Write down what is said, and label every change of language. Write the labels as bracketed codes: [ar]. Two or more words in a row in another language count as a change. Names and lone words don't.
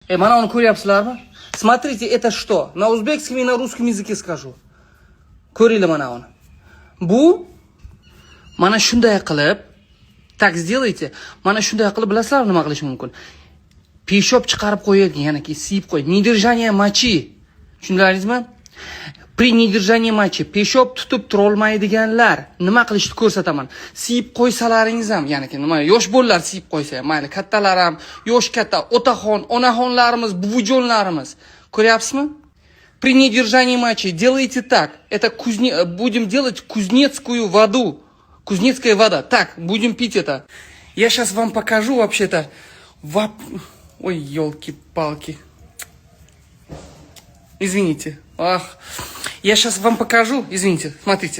[uz] Mana uni ko'ryapsizlarmi? [ru] Смотрите, это что? На узбекском и на русском языке скажу. [uz] Ko'ringlar mana uni. Bu mana shunday qilib, [ru] так сделайте. [uz] Mana shunday qilib bilasizlar nima qilish mumkin? Peshob chiqarib qo'yadigan, ya'ni siyib qo'yadi. [ru] Недержание мочи. [uz] Tushundingizmi? [ru] При недержании мочи [uz] peshob tutib tura olmaydiganlar nima qilishni ko'rsataman. Siyib qo'ysalaringiz ham, ya'ni nima, yosh bolalar siyib qo'ysa, mayli kattalar ham, yosh katta, otaxon, onaxonlarimiz, buvijonlarimiz. Ko'ryapsizmi? [ru] При недержании мочи делайте так. Это будем делать кузнецкую воду. Кузнецкая вода. Так, будем пить это. Я сейчас вам покажу вообще-то. Ой, елки-палки. Извините. Ах. Я сейчас вам покажу. Извините. Смотрите.